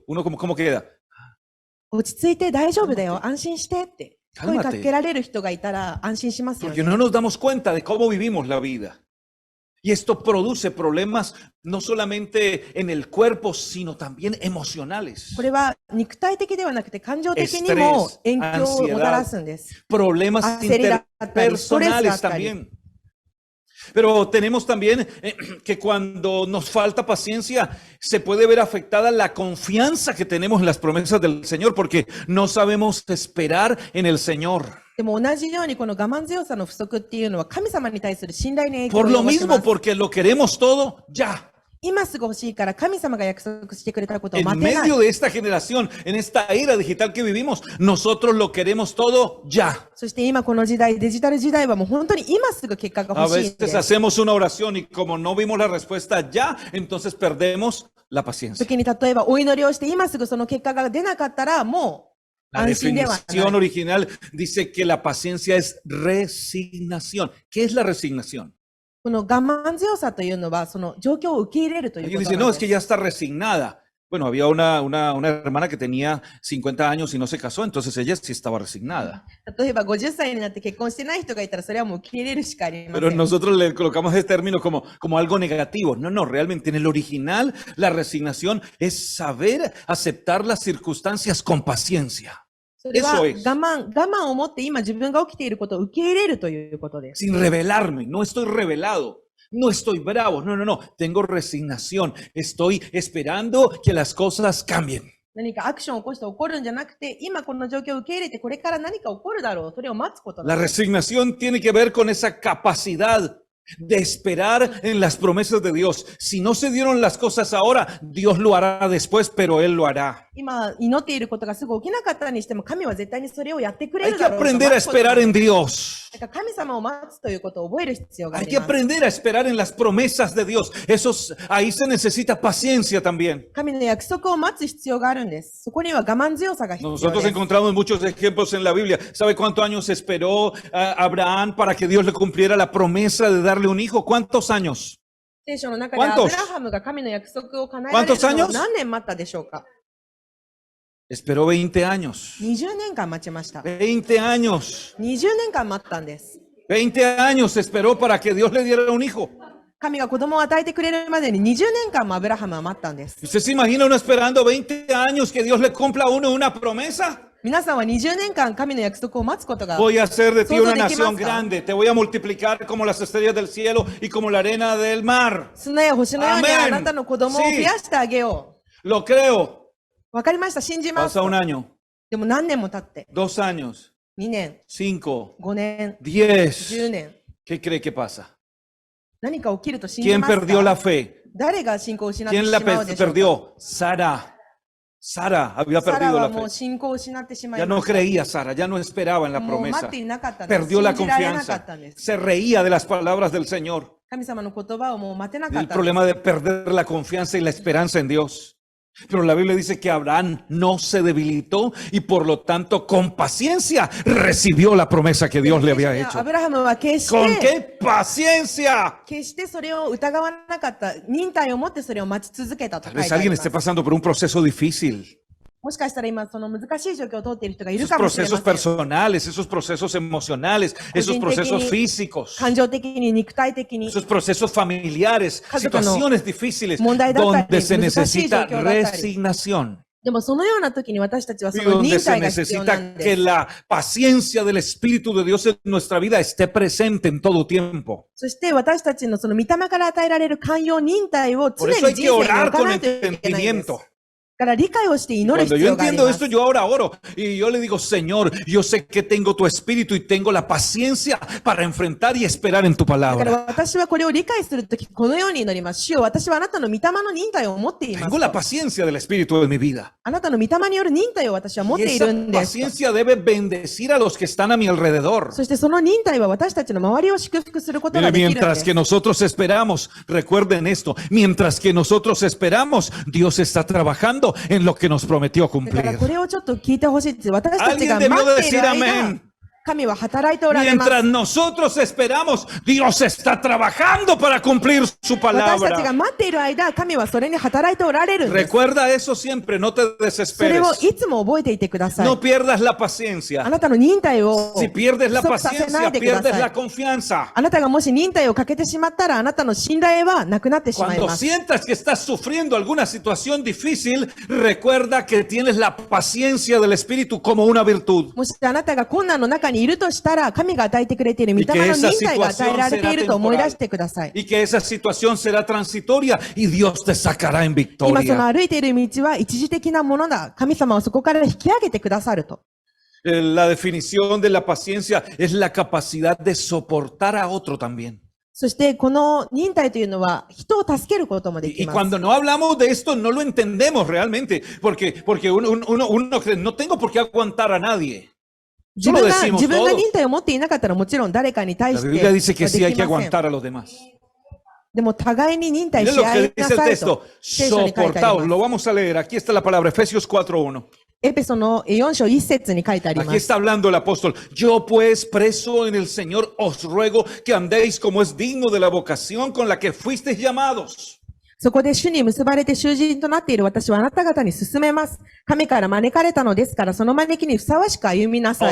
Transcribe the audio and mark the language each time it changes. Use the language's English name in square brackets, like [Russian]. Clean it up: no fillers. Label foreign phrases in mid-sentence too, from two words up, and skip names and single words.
[Spanish] Uno como queda. [Japanese] 落ち着いて大丈夫だよ、安心してって声かけられる人がいたら安心しますよ [Spanish] Porque [Japanese] ね。 [Spanish] no nos damos cuenta de cómo vivimos la vida. Y esto produce problemas no solamente en el cuerpo, sino también emocionales. [Japanese] これは肉体的ではなくて感情的にも影響をもたらすんです。 [Spanish] Problemas interpersonales también. Pero tenemos también que cuando nos falta paciencia, se puede ver afectada la confianza que tenemos en las promesas del Señor, porque no sabemos esperar en el Señor. [Japanese] でも同じようにこの我慢強さの不足っていうのは神様に対する信頼に影響を [Spanish] Por [Japanese] 及 [Spanish] lo [Japanese] ぼしま [Spanish] mismo, [Japanese] す。 [Spanish] porque lo queremos todo ya. [Japanese] 今すぐ欲しいから神様が約束してくれたことを [Spanish] En [Japanese] 待てない。 [Spanish] medio de esta generación, en esta era digital que vivimos, nosotros lo queremos todo ya. [Japanese] そして今この時代、デジタル時代はもう本当に今すぐ結果が [Spanish] A [Japanese] 欲しいんで [Spanish] veces [Japanese] す。 [Spanish] hacemos una oración y como no vimos la respuesta ya, entonces perdemos la paciencia. [Japanese] 時に例えばお祈りをして今すぐその結果が出なかったらもう [Spanish] La [Japanese] 安心ではない。 [Spanish] definición original dice que la paciencia es resignación. ¿Qué es la resignación? [Japanese] この我慢強さというのはその状況を受け入れるというこ [Spanish] Alguien [Japanese] と [Spanish] dice, [Japanese] な [Spanish] no, [Japanese] ん [Spanish] es [Japanese] で [Spanish] que [Japanese] す。 [Spanish] ya está resignada. Bueno, había una hermana que tenía 50 años y no se casó, entonces ella sí estaba resignada. [Japanese] 例えば50歳になって結婚してない人がいたらそれはもう受け入れるしかありませ [Spanish] Pero [Japanese] ん。 [Spanish] nosotros le colocamos ese término como algo negativo. No, no, realmente en el original la resignación es saber aceptar las circunstancias con paciencia, [Japanese] それは [Spanish] eso [Japanese] 我 [Spanish] es. [Japanese] 慢を持って今自分が起きていることを受け入れるということです。 [Spanish] Sin rebelarme, no estoy rebelado. No estoy bravo, no, no, no, tengo resignación, estoy esperando que las cosas cambien. [Japanese] 何かアクションを起こして起こるんじゃなくて、今この状況を受け入れてこれから何か起こるだろう。それを待つことな [Spanish] La [Japanese] んです。 [Spanish] resignación tiene que ver con esa capacidad de esperar en las promesas de Dios. Si no se dieron las cosas ahora, Dios lo hará después, pero Él lo hará. [Japanese] 今祈っていることがすぐ起きなかったにしても、神は絶対にそれをやってくれ [Spanish] Hay [Japanese] る [Spanish] que [Japanese] だろうと [Spanish] aprender a [Japanese] 待つことなん [Spanish] esperar [Japanese] です [Spanish] en Dios. [Japanese] だから神様を待つということを覚える必要があ [Spanish] Hay [Japanese] り [Spanish] que [Japanese] ます。 [Spanish] aprender a esperar en las promesas de Dios. Ahí se necesita paciencia también. [Japanese] 神の約束を待つ必要があるんです。そこには我慢強さが必要 [Spanish] Nosotros [Japanese] です。 [Spanish] encontramos muchos ejemplos en la Biblia. ¿Sabe cuántos años esperó Abraham para que Dios le cumpliera la promesa de darle un hijo? ¿Cuántos años? [Japanese] 聖書の中でア [Spanish] ¿Cuántos? [Japanese] ブラハムが神の約束を叶えられる [Spanish] ¿Cuántos [Japanese] のは [Spanish] años? [Japanese] 何年待ったでしょうか？ [Spanish] Esperó 20 años. [Japanese] 20 年間待ちました。 [Spanish] 20 años. [Japanese] 20年間待ったんです。 [Spanish] 20 años esperó para que Dios le diera un hijo. [Japanese] 神が子供を与えてくれるまでに20年間もアブラハムは待ったんです。 [Spanish] ¿Usted se imagina uno esperando 20 años que Dios le cumpla a uno una promesa? [Japanese] 皆さんは20年間神の約束を待つことが [Spanish] Voy a hacer de ti ¿Todo una de qué nación más? grande. Te voy a multiplicar como las estrellas del cielo y como la arena del mar. [Japanese] 砂や星のように [Spanish] Amén. [Japanese] あなたの子供を増やしてあげよ [Spanish] Lo creo. [Japanese] う。わかりました。信じます [Spanish] Pasa。un año, [Japanese] でも何年も経って、 [Spanish] 2 años, [Japanese] 2年、 [Spanish] 5, [Japanese] 5年、 [Spanish] 10. [Japanese] 10年、 [Spanish] ¿Qué cree que pasa? [Japanese] 何か起きると信じ [Spanish] ¿Quién [Japanese] ますか？ [Spanish] perdió la fe? [Japanese] 誰が信仰を失ってし [Spanish] ¿Quién la [Japanese] まうでしょうか？ [Spanish] perdió? Sara había [Japanese] サラ [Spanish] perdido [Japanese] は [Spanish] la [Japanese] もう [Spanish] fe. [Japanese] 信仰を失ってしまい [Spanish] Ya [Japanese] ま [Spanish] no [Japanese] した。 [Spanish] creía Sara, ya no esperaba en la [Japanese] もう待 [Spanish] promesa. [Japanese] っていなかったんです。 [Spanish] Perdió la [Japanese] 信じられなかっ [Spanish] confianza. [Japanese] たんです。 [Spanish] Se reía de las palabras del Señor. [Japanese] 神様の言葉をもう待てなかっ [Spanish] El [Japanese] たんです。 [Spanish] problema de perder la confianza y la esperanza en Dios. Pero la Biblia dice que Abraham no se debilitó y por lo tanto con paciencia recibió la promesa que Dios le había [Japanese] ア [Spanish] hecho. [Japanese] ブラハムは決し [Spanish] ¿Con [Japanese] て、 [Spanish] qué paciencia? [Japanese] 決してそれを疑わなかった。忍耐を持ってそれを待ち続けたと [Spanish] Tal [Japanese] 書い [Spanish] vez [Japanese] てあり [Spanish] alguien [Japanese] ま [Spanish] esté [Japanese] す。 [Spanish] pasando por un proceso difícil. [Japanese] もしかしたら今その難しい状況を通っている人がいる [Spanish] Esos [Japanese] かもしれま [Spanish] procesos [Japanese] せん。 [Spanish] personales, esos procesos emocionales, esos procesos físicos, [Japanese] 感情的に肉体的に [Spanish] esos procesos familiares, situaciones difíciles [Japanese] 問題だったり、 [Spanish] donde se [Japanese] 難しい状 [Spanish] necesita [Japanese] 況だったり。 [Spanish] resignación. [Japanese] でもそのような時に私たちは [Spanish] Y [Japanese] その [Spanish] donde [Japanese] 忍 [Spanish] se [Japanese] 耐が必要な [Spanish] necesita [Japanese] んで [Spanish] que [Japanese] す。 [Spanish] la paciencia del Espíritu de Dios en nuestra vida esté presente en todo tiempo. [Japanese] そして私たちのその御霊から与えられる寛容忍耐を常 [Spanish] Por [Japanese] に [Spanish] eso hay [Japanese] 人 [Spanish] que [Japanese] 生に置 [Spanish] orar [Japanese] か [Spanish] con [Japanese] ないといけないんです。 [Spanish] entendimiento. [Japanese] だから理解をして祈る [Spanish] Cuando [Japanese] 必 [Spanish] yo [Japanese] 要があり [Spanish] entiendo [Japanese] ま [Spanish] esto, [Japanese] す。 [Spanish] yo ahora oro y yo le digo, Señor, yo sé que tengo tu Espíritu y tengo la paciencia para enfrentar y esperar en tu [Japanese] だから [Spanish] palabra. [Japanese] 私はこれを理解するとき、このように祈ります。主よ、私はあなたの御霊の忍耐を持っています [Spanish] Tengo。la paciencia del Espíritu en mi vida. [Japanese] あなたの御霊による忍耐を私は持っ [Spanish] Y [Japanese] てい [Spanish] esa [Japanese] るんです。 [Spanish] paciencia debe bendecir a los que están a mi alrededor. [Japanese] そしてその忍耐は私たちの周りを祝福することが [Spanish] Mire, [Japanese] できるんで [Spanish] mientras [Japanese] す [Spanish] que。nosotros esperamos, recuerden esto, mientras que nosotros esperamos, Dios está trabajando en lo que nos prometió [Japanese] だから [Spanish] cumplir. [Japanese] これをちょっと聞いてほしいです。私たち [Spanish] Alguien [Japanese] が [Spanish] debió [Japanese] 待 [Spanish] de [Japanese] っている [Spanish] decir [Japanese] 間 [Spanish] amén.、 [Japanese] 神は働いておられます。 [Spanish] Mientras nosotros esperamos, Dios está trabajando para cumplir su [Japanese] 私たちが [Spanish] palabra. [Japanese] 待っている間、神はそれに働いておられるんです。 [Spanish] Recuerda eso siempre, no te [Japanese] それを [Spanish] desesperes. [Japanese] いつも覚えていてください。 [Spanish] No pierdas la [Japanese] あ [Spanish] paciencia. [Japanese] なたの忍耐を [Spanish] Si pierdes la [Japanese] 不足させな [Spanish] paciencia, [Japanese] いでくだ [Spanish] pierdes [Japanese] さ [Spanish] la [Japanese] い。 [Spanish] confianza. [Japanese] あなたがもし忍耐をかけてしまったら、あなたの信頼はなくなってしまい [Spanish] Cuando [Japanese] ます。 [Spanish] sientas que estás sufriendo alguna situación difícil, recuerda que tienes la paciencia del Espíritu como una virtud. [Japanese] もしあなたが困難の中にいるとしたら、神が与えてくれている御霊の忍耐が与えられていると思い出してください。 [Spanish] Y que esa situación será transitoria y Dios te sacará en [Japanese] 今その [Spanish] victoria. [Japanese] 歩いている道は一時的なものだ。神様はそこから引き上げてくださると。 [Spanish] La definición de la paciencia es la capacidad de soportar a otro también. [Japanese] そしてこの忍耐というのは人を助けることもで [Spanish] Y [Japanese] きます。 [Spanish] cuando no hablamos de esto, no lo entendemos realmente, porque uno cree, no tengo por qué aguantar a nadie. [Japanese] 自 [Spanish] Eso lo [Japanese] 分が [Spanish] decimos [Japanese] 自分が [Spanish] todos. [Japanese] 忍耐を持っていなかったらもちろん誰かに対 [Spanish] La [Japanese] して [Spanish] Biblia dice que [Japanese] は [Spanish] sí hay [Japanese] で [Spanish] que [Japanese] きません。 [Spanish] aguantar a los demás. [Japanese] でも互いに忍耐 [Spanish] Miren [Japanese] し [Spanish] lo [Japanese] 合 [Spanish] que [Japanese] いな [Spanish] dice el [Japanese] さいと [Spanish] texto, [Japanese] 聖書に書いてあり [Spanish] soportaos. [Japanese] ます。 [Spanish] Lo vamos a leer. Aquí está la palabra, Efesios 4:1. [Japanese] エペソの4章1節に書いてあり [Spanish] Aquí [Japanese] ます。 [Spanish] está hablando el apóstol. Yo pues, preso en el Señor, os ruego que andéis como es digno de la vocación con la que fuisteis llamados. [Japanese] そこで主に結ばれて囚人となっている私はあなた方に進めます。神から招かれたのですから、その招きにふさわしく歩みなさい